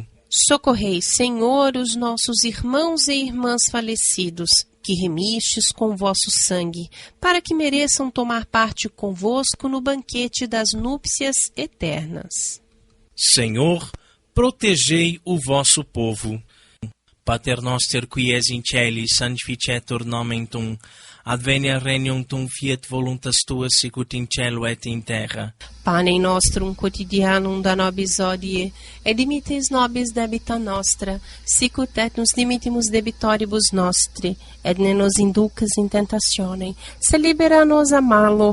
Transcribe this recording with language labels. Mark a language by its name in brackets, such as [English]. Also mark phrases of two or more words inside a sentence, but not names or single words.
[Portuguese] Socorrei, Senhor, os nossos irmãos e irmãs falecidos, que remistes com vosso sangue, para que mereçam tomar parte convosco no banquete das núpcias eternas. Senhor, protegei o vosso povo. [Latin] Pater noster qui es in caeli, sanctificetur nomen tuum, adveniat regnum tuum, fiat voluntas tua sicut in cielo et in terra. Panem nostrum quotidianum da nobis hodie, et dimittes nobis debita nostra, sicut et nos dimittimus debitoribus nostri, et ne nos inducas in tentationem, se libera nos a malo.